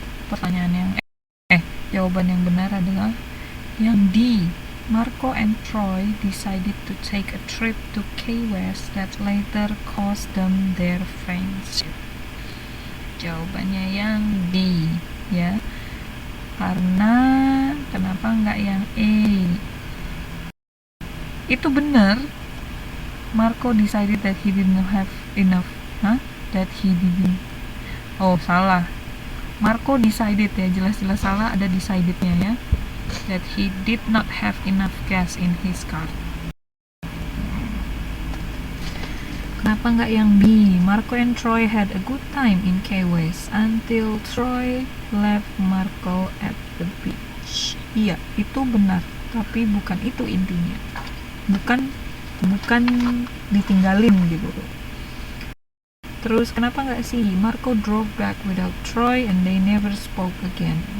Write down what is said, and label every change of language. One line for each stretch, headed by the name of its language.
Indonesian: Pertanyaan yang jawaban yang benar adalah yang D.
English: Marco and Troy decided to take a trip to Key West that later cost them their friendship.
Indonesian: Jawabannya yang D ya. Karena kenapa nggak yang E? Itu benar.
English: Marco decided that he didn't have enough. That he didn't.
Indonesian: Oh, salah.
English: Marco decided
Indonesian: ya, jelas-jelas salah, ada decided-nya ya.
English: That he did not have enough gas in his car.
Indonesian: Kenapa nggak yang B?
English: Marco and Troy had a good time in Key West until Troy left Marco at the beach.
Indonesian: Iya, itu benar, tapi bukan itu intinya. Bukan ditinggalin gitu. Terus kenapa nggak sih
English: Marco drove back without Troy and they never spoke again?